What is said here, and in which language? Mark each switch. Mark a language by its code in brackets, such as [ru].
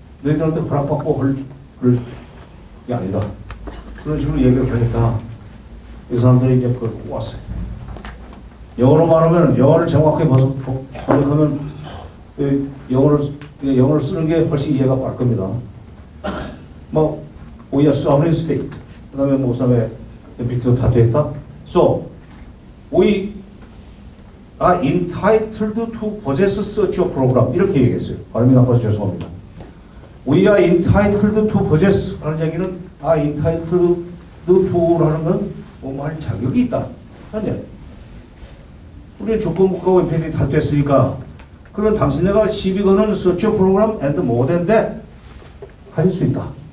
[ko] 너희들한테 허락받고 할 게 아니다. 그런 식으로 얘기를 하니까 이 사람들이 이제 그걸 꼬았어요. 영어로 말하면 영어를 정확하게 번역하면 영어를 쓰는 게 훨씬 이해가 빠를 겁니다. [en] 뭐 we are sovereign state. [ko] 그다음에 뭐 그다음에 NPT도 탈퇴했다. [en] So we are entitled to possess such a program. [ko] 이렇게 얘기했어요. 발음이 나빠서 죄송합니다. [en] We are entitled to possess [ko] 하는 얘기는 entitled to라는 건 뭐 할 자격이 있다. 아니야. 우리는 주권국가고 NPT 탈퇴했으니까 그럼 당신네가 시비 거는 [en] such a program and more than that [ko] 할 수 있다.